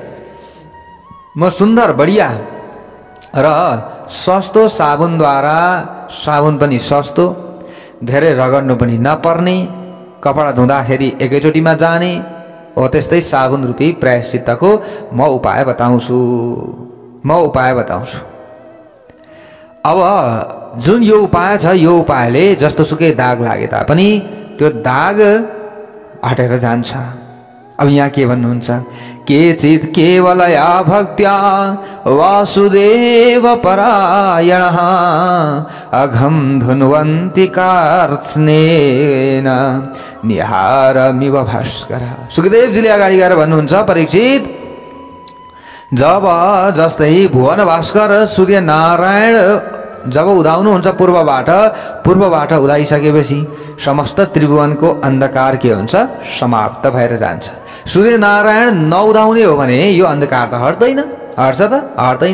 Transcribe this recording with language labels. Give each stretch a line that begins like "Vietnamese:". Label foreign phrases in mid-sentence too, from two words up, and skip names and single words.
Nepali: म सुन्दर बढिया र सस्तो साबुनद्वारा, साबुन पनि सस्तो, धेरै रगड्नु पनि नपर्ने, कपडा धुँदाखेरि एकैचोटिमा जाने हो त्यस्तै साबुन रूपी प्रायश्चित्तको म उपाय बताउँछु। अब जुन यो उपाय छ, यो उपायले जस्तो सुकै दाग लागे तापनि त्यो दाग हटेर जान्छ। अब यहाँ के भन्नुहुन्छ,
Sanskrit: केचित् केवलया भक्त्या वासुदेव परायणः अघं धुन्वन्ति कार्त्स्नेन निहारमिव भास्कर।
Nepali: सुखदेवजीले अगाडि गएर भन्नुहुन्छ, परीक्षित, जब जस्तै भुवन भास्कर सूर्य नारायण जब उदाउनुहुन्छ पूर्वबाट उदाइसकेपछि समस्त त्रिभुवनको अन्धकार के हुन्छ, समाप्त भएर जान्छ। सूर्य नारायण नउदाउने हो भने यो अन्धकार त हट्दैन, हट्छ त हट्दैन।